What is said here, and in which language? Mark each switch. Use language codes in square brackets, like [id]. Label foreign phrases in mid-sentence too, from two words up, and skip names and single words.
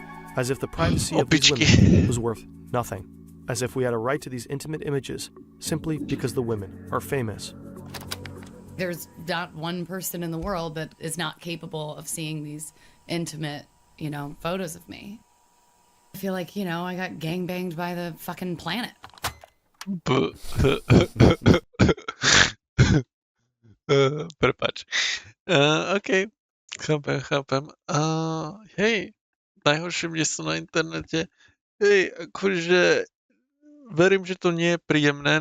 [en] as if the privacy of these women was worth nothing, as if we had a right to these intimate images simply because the women are famous. There's not one person in the world that is not capable of seeing these intimate, photos of me. I feel like, I got gangbanged by the fucking planet. [sk] Prepáč. OK, chápem. Hej, najhoršie miesto na internete. Hej, akože verím, že to nie je príjemné.